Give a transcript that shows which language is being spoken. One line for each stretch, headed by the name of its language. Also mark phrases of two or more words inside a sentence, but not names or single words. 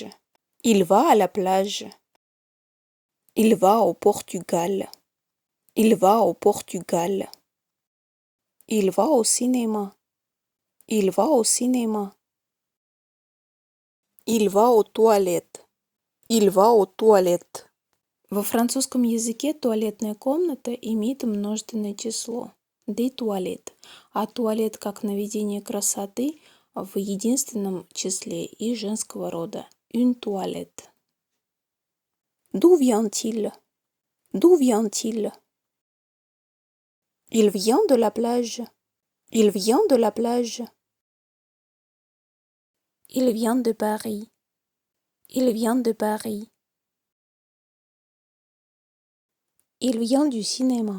French: Il va à la plage. Il va au Portugal. Il va au Portugal. Il va au cinéma. Il va au cinéma. Il va aux toilettes. Il va aux toilettes.
Russian: Во французском языке туалетная комната имеет множественное число
French: des toilettes,
Russian: а туалет как наведение красоты в единственном числе и женского рода
French: une toilette. D'où vient-il? D'où vient-il? Il vient de la plage. Il vient de la plage. Il vient de Paris. Il vient de Paris. Il vient du cinéma.